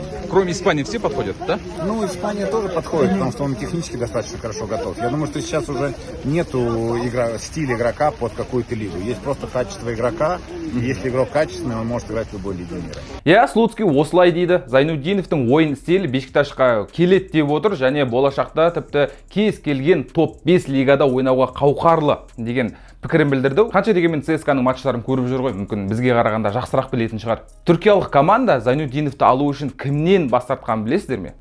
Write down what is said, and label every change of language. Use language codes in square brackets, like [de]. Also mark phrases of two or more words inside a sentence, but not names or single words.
[ru] Кроме Испании все подходят, да? Испания тоже подходит, потому что он технически достаточно хорошо готов. Я думаю, что сейчас уже нету стиля игрока под какую-то лигу. Есть просто качество игрока, и если игрок качественный, он может играть в любой лиге мира. [kk] Слуцкий осылай дейді. Зайнутдиновтың ойын стилі Бешикташқа келеді деп отыр және болашақта тіпті кез келген топ 5 лигада ойнауға қауқарлы деген пікірін білдірді. Қанша дегенмен ЦСКАның матчтарын көріп жүр ғой, мүмкін бізге қарағанда жақсырақ білетін шығар. Түркиялық команда Зайнутдиновты алу үшін кімнен бас тартқанын білесіздер ме?